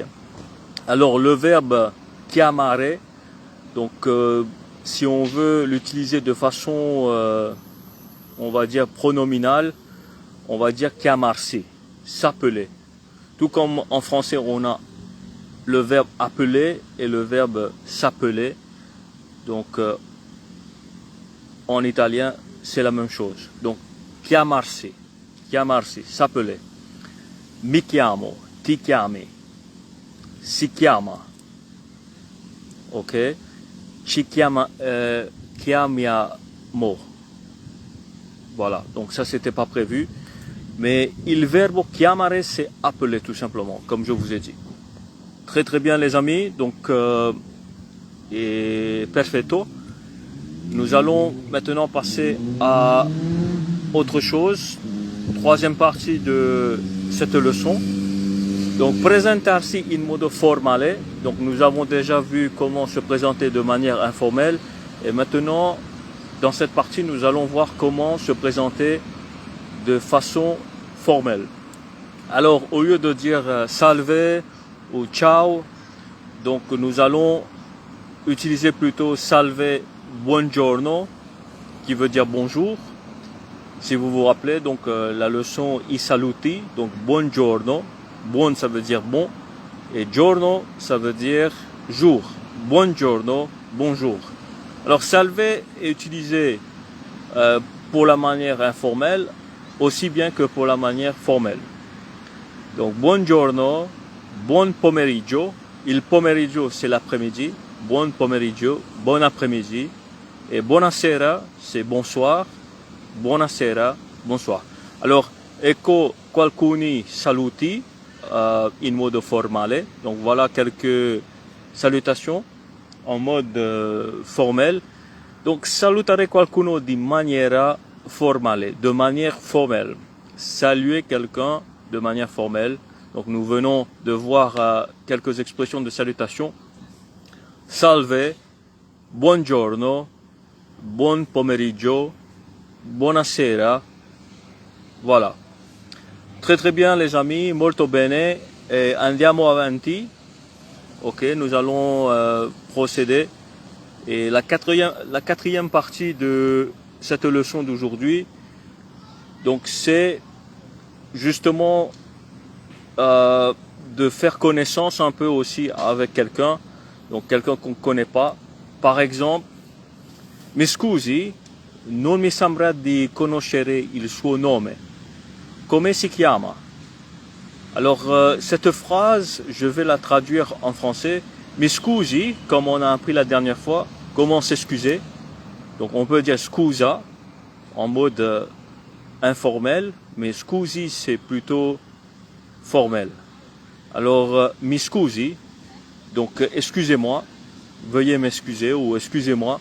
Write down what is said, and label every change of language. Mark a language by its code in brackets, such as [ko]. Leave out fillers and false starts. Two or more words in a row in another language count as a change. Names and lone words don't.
[fr] Alors le verbe chiamare, donc si on veut l'utiliser de façon, on va dire pronominale, on va dire chiamarsi, s'appeler. Tout comme en français on a le verbe appeler et le verbe s'appeler. Donc en italien c'est la même chose. Donc [it] chiamarsi, chiamarsi, [fr] s'appeler. [it] Mi chiamo, ti chiami, si chiama, ok? Ci chiamiamo. [fr] Voilà, donc ça c'était pas prévu. Mais [it] il verbo chiamare [fr] c'est appeler tout simplement, comme je vous ai dit. Très très bien les amis, donc et perfetto. Nous allons maintenant passer à autre chose, troisième partie de cette leçon. [it] Donc presentarsi in modo formale, [fr] donc nous avons déjà vu comment se présenter de manière informelle et maintenant dans cette partie nous allons voir comment se présenter de façon formelle. Alors au lieu de dire salve ou ciao, donc nous allons utiliser plutôt [it] salve buongiorno [fr] qui veut dire bonjour. Si vous vous rappelez donc la leçon [it] i saluti, [fr] donc buongiorno. Buon ça veut dire bon et giorno ça veut dire jour. Buongiorno, bonjour. Alors salve est utilisé pour la manière informelle aussi bien que pour la manière formelle. [it] Donc buongiorno, buon pomeriggio. Il pomeriggio [fr] c'est l'après-midi. [it] Buon pomeriggio, [fr] bon après-midi. Et buonasera c'est bonsoir. Buonasera, bonsoir. [it] Alors ecco alcuni saluti in modo formale. [fr] Donc voilà quelques salutations en mode formel. [it] Donc salutare qualcuno di maniera formale, [fr] de manière formelle. Saluer quelqu'un de manière formelle. Donc nous venons de voir quelques expressions de salutation. [it] Salve, buongiorno, buon pomeriggio, buonasera. [fr] Voilà. Très très bien les amis, [it] molto bene. Et andiamo avanti. [fr] Ok, nous allons procéder. Et la quatrième partie de cette leçon d'aujourd'hui, donc c'est justement de faire connaissance un peu aussi avec quelqu'un, donc quelqu'un qu'on ne connaît pas. Par exemple, [it] mi scusi, non mi sembra di conoscere il suo nome. Come si chiama? [fr] Alors cette phrase, je vais la traduire en français. [it] Mi scusi, [fr] comme on a appris la dernière fois, comment s'excuser. Donc on peut dire scusa en mode informel, mais scusi c'est plutôt formel. [it] Alors mi scusi, [fr] donc excusez-moi, veuillez m'excuser ou excusez-moi.